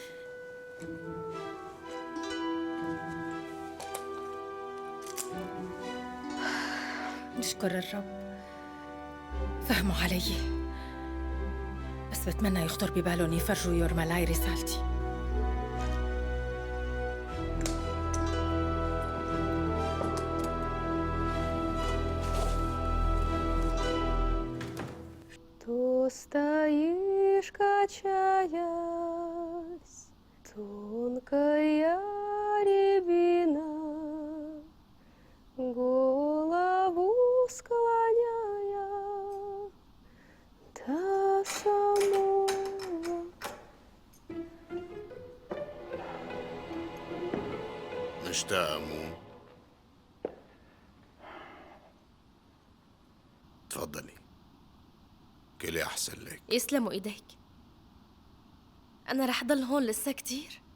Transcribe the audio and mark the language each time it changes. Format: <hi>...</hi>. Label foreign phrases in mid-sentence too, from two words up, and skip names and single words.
<ar>نشكر الرب فهموا علي، بس بتمنى يخطر ببالهم يفرجوا يورمالاي رسالتي.</ar> <ru>То стоишь, качаясь, тонкая рябина, голову склоняя до самого.</ru> <ar>مشتاق مو؟ تفضلي، كلي أحسن لك. يسلموا ايديك. انا رح ضل هون لسه كتير.</ar>